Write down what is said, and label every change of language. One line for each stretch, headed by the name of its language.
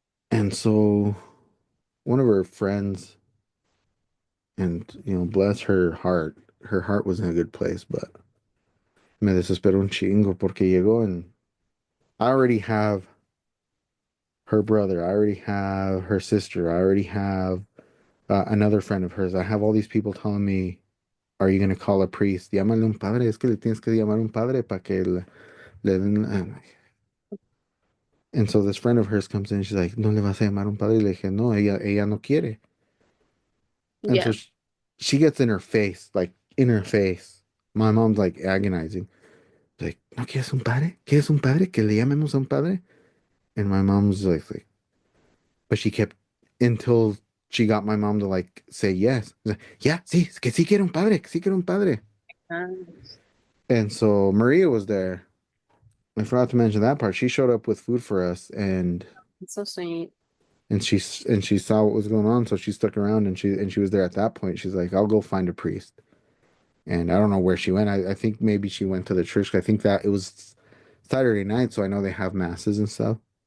English: And so one of her friends, and bless her heart was in a good place, but
Spanish: me desesperó un chingo porque llegó
English: and I already have her brother, I already have her sister, I already have another friend of hers. I have all these people telling me, are you going to call a priest?
Spanish: Llámale un padre, es que le tienes que llamar un padre para que le den.
English: And so this friend of hers comes in, she's like,
Spanish: no le vas a llamar un padre. Y le dije, no, ella no quiere.
English: And so yeah. she gets in her face, like in her face. My mom's like agonizing.
Spanish: Like, ¿no quieres un padre? ¿Quieres un padre? ¿Que le llamemos a un padre?
English: And my mom's like, but she kept, until she got my mom to like say yes. She's like, yeah,
Spanish: sí, es que sí quiero un padre, que sí quiero un padre.
English: And so Maria was there. I forgot to mention that part. She showed up with food for us, It's so sweet. and she saw what was going on, so she stuck around, and she was there at that point. She's like, I'll go find a priest. And I don't know where she went. I think maybe she went to the church. I think that it was Saturday night, so I know they have masses and stuff.